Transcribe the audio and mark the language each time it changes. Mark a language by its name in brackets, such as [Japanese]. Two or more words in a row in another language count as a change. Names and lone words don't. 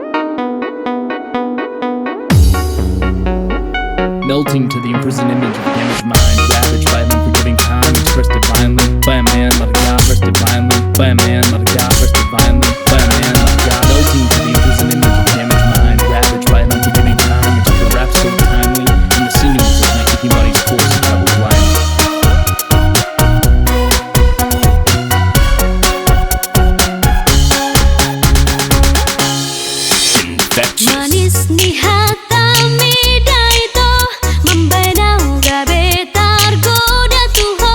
[English] Melting to the imprisoned image of a damaged mind, ravaged by an unforgiving time, expressed divinely by a man, not a god, expressed divinely by a man, not a god, expressed divinely by a man, not a god. Melting to the imprisoned image of a damaged mind, ravaged by an unforgiving time, except the rap so timely, and the sinews of my kicking body's course of travel blindly. [Batak Toba] Manis ni hatami daito membenau gabe targoda tuho.